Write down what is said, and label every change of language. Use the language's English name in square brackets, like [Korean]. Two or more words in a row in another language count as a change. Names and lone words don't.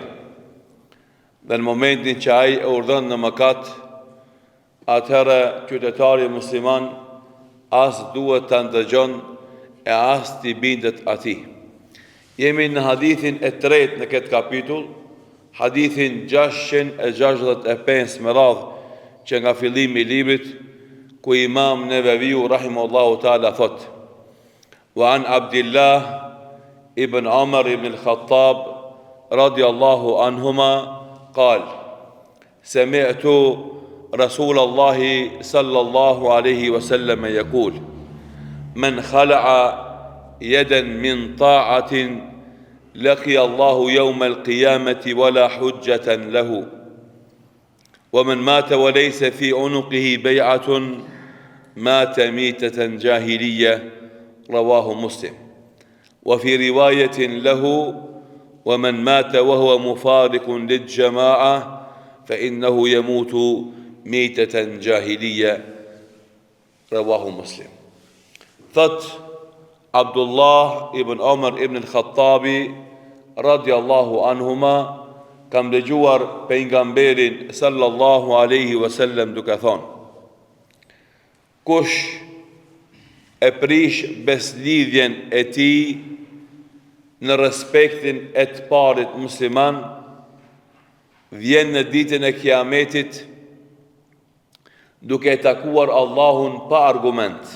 [Albanian] Dhe në momentin që ai e urdhëron në mëkat, atëherë qytetari musliman as duhet ta ndëgjon e as t'i bindet atij. Jemi në hadithin e tretë në këtë kapitull, hadithin 665 me radhë që nga fillimi i librit, ku Imam Neveviu [Arabic] رحمه الله تعالى [Albanian] thot: [Arabic] وعن عبد الله بن عمر بن الخطاب رضي الله عنهما قال سمعت رسول الله صلى الله عليه وسلم يقول: من خلع يدا من طاعة لقي الله يوم القيامة ولا حجة له ومن مات وليس في عنقه بيعة مات ميتة جاهلية رواه مسلم وفي رواية له ومن مات وهو مفارق للجماعة فإنه يموت ميتة جاهلية رواه مسلم. [Albanian] Thot Abdullah ibn Umar ibn al-Khattabi [Arabic] رضي الله عنهما, [Albanian] kam dëgjuar pejgamberin [Arabic] صلى الله عليه وسلم [Albanian] duke thonë: Kush e prish beslidhjen e tij në respektin e të parit musliman, vjen në ditën e Kiametit duke takuar Allahun pa argument.